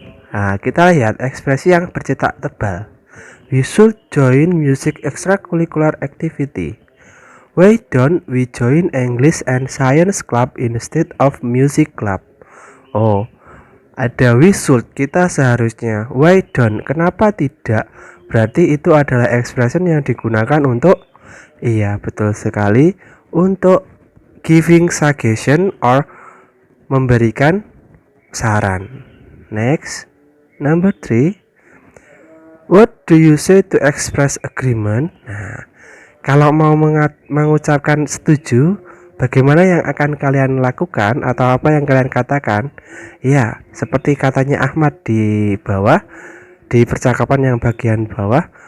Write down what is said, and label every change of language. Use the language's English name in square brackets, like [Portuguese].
[Indonesian] Nah, kita lihat ekspresi yang bercetak tebal. [English] We should join music extracurricular activity. Why don't we join English and Science club instead of music club? [Indonesian] Oh, ada [English] we should, [Indonesian] kita seharusnya. [English] Why don't, [Indonesian] kenapa tidak? Berarti itu adalah expression yang digunakan untuk, iya betul sekali, untuk [English] giving suggestion or [Indonesian] memberikan saran. [English] Next, number 3. What do you say to express agreement? [Indonesian] Nah, kalau mau mengucapkan setuju, bagaimana yang akan kalian lakukan atau apa yang kalian katakan? Ya, seperti katanya Ahmad di bawah, di percakapan yang bagian bawah.